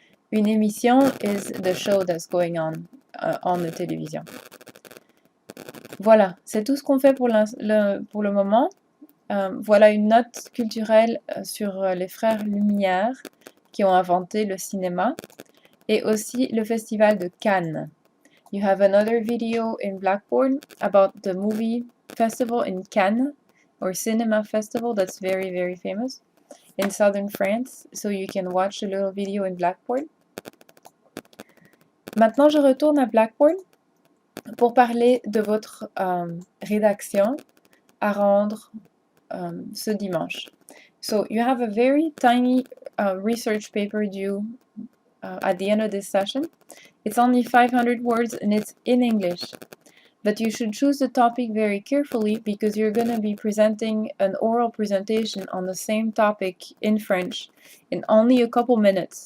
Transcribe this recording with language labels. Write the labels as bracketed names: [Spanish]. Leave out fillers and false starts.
[English] Une émission is the show that's going on the télévision. [French] Voilà, c'est tout ce qu'on fait pour le moment. Voilà une note culturelle sur les frères Lumière qui ont inventé le cinéma et aussi le festival de Cannes. [English] You have another video in Blackboard about the movie festival in Cannes, or cinema festival that's very, very famous in southern France. So you can watch a little video in Blackboard. [French] Maintenant, je retourne à Blackboard pour parler de votre rédaction à rendre ce dimanche. [English] So you have a very tiny research paper due at the end of this session. It's only 500 words and it's in English. But you should choose the topic very carefully because you're going to be presenting an oral presentation on the same topic in French in only a couple minutes.